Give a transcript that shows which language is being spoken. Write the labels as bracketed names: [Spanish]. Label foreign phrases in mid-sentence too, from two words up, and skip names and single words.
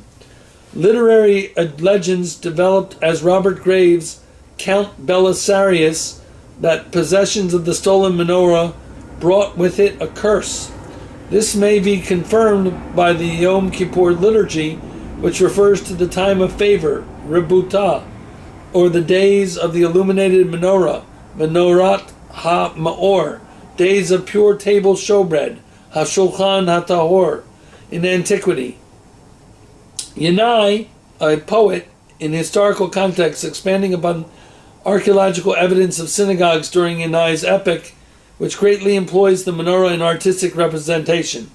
[English] Literary legends developed as Robert Graves' Count Belisarius that possessions of the stolen menorah brought with it a curse. This may be confirmed by the Yom Kippur liturgy, which refers to the time of favor, Rebuta, or the days of the illuminated menorah, [Hebrew] Menorat ha-Maor, [English] days of pure table showbread, [Hebrew] ha-Shulchan ha-Tahor, [English] in antiquity. Yanai, a poet, in historical context, expanding upon archaeological evidence of synagogues during Yanai's epoch, which greatly employs the menorah in artistic representation.